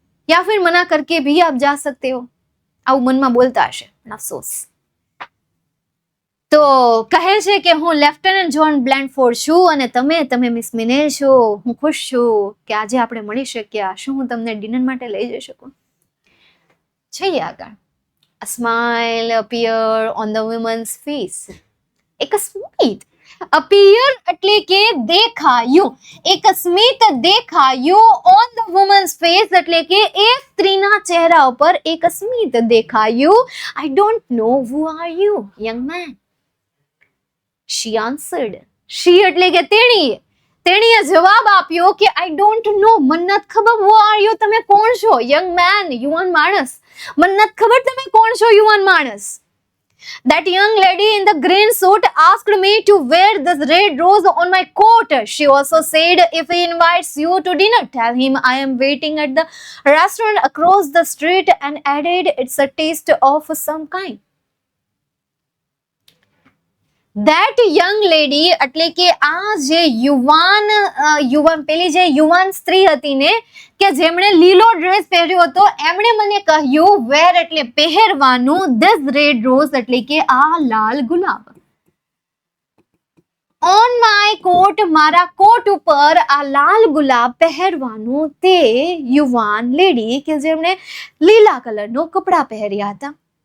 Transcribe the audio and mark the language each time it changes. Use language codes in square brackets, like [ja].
[hi] या फिर मना करके भी आप जा सकते हो. [gu] આવું મનમાં બોલતા હશે, અફસોસ. તો કહે છે કે હું લેફ્ટનન્ટ જ્હોન બ્લેડફોર્ડ છું અને તમે મિસ મિનેલ છો. હું ખુશ છું કે આજે આપણે મળી શક્યા. શું હું તમને ડિનર માટે લઈ જઈ શકું? જઈએ આગળ. [en] A smile appeared on the woman's face. [gu] એક સ્મિત appear એટલે કે દેખાયું. એક સ્મિત દેખાયું on the woman's face એટલે કે એ સ્ત્રીના ચહેરા ઉપર એક સ્મિત દેખાયું. [en] I don't know who are you, young man. She answered. [gu] She એટલે કે તેણીએ જવાબ આપ્યો કે [en] I don't know, [gu] મને નથી ખબર. [en] Who are you, [gu] તમે કોણ છો? Young man, યુવાન માણસ. મને નથી ખબર તમે કોણ છો, યુવાન માણસ. [en] That young lady in the green suit asked me to wear this red rose on my coat. She also said if he invites you to dinner, tell him I am waiting at the restaurant across the street and added it's a taste of some kind. [gu] That young lady એટલે કે આ જે યુવાન પેલી જે યુવાન સ્ત્રી હતી ને કે જેમણે લીલો ડ્રેસ પહેર્યો હતો, એમણે મને કહ્યું વેર એટલે પહેરવાનું, this red rose એટલે કે આ લાલ ગુલાબ, on my coat મારા કોટ ઉપર આ લાલ ગુલાબ પહેરવાનું તે યુવાન લેડી કે જેમણે લીલા કલરનો કપડા પહેર્યા હતા.